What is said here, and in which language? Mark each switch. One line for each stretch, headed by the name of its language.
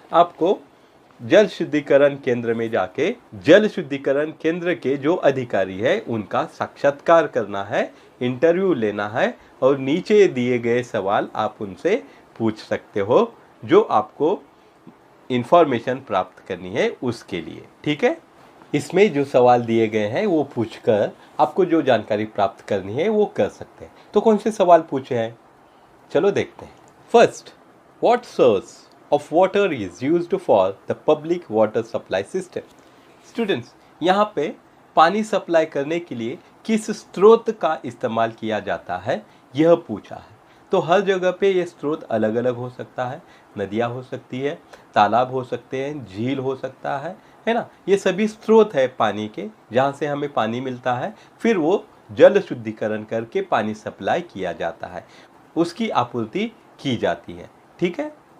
Hindi: आपको जल शुद्धिकरण केंद्र में जाके जल शुद्धिकरण केंद्र के जो अधिकारी है उनका साक्षात्कार करना है, इंटरव्यू लेना है और नीचे दिए गए सवाल आप उनसे पूछ सकते हो जो आपको इंफॉर्मेशन प्राप्त करनी है उसके लिए, ठीक है। इसमें जो सवाल दिए गए हैं वो पूछकर आपको जो जानकारी प्राप्त करनी है वो कर सकते हैं। तो कौन से सवाल पूछे हैं, चलो देखते हैं।
English: First, what source of water is used for the public water supply system.
Hindi: Students, यहाँ पे पानी सप्लाई करने के लिए किस स्रोत का इस्तेमाल किया जाता है यह पूछा है। तो हर जगह पे ये स्रोत अलग अलग हो सकता है। नदियाँ हो सकती है, तालाब हो सकते हैं, झील हो सकता है ना। ये सभी स्रोत है पानी के जहाँ से हमें पानी मिलता है, फिर वो जल शुद्धिकरण करके पानी सप्लाई किया जाता है, उसकी आपूर्ति की जाती है, ठीक है।